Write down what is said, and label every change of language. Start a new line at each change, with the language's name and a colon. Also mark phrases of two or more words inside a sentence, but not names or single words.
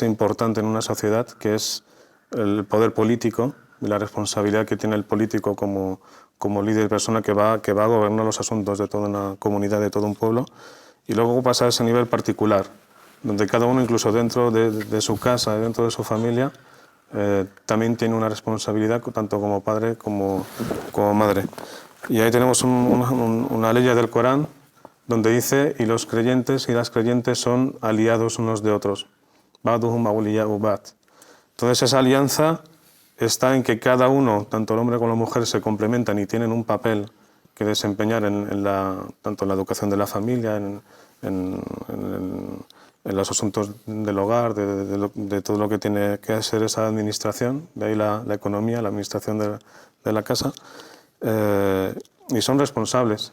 Spanish: importante en una sociedad, que es el poder político, y la responsabilidad que tiene el político como líder y persona que va a gobernar los asuntos de toda una comunidad, de todo un pueblo, y luego pasa a ese nivel particular, donde cada uno, incluso dentro de su casa, dentro de su familia, también tiene una responsabilidad, tanto como padre como madre. Y ahí tenemos una ley del Corán donde dice, y los creyentes y las creyentes son aliados unos de otros.
Arabic: بعضهم أولياء بعض.
Spanish: Entonces esa alianza está en que cada uno, tanto el hombre como la mujer, se complementan y tienen un papel que desempeñar tanto en la educación de la familia, en los asuntos del hogar, de todo lo que tiene que hacer esa administración, de ahí la economía, la administración de la casa, y son responsables.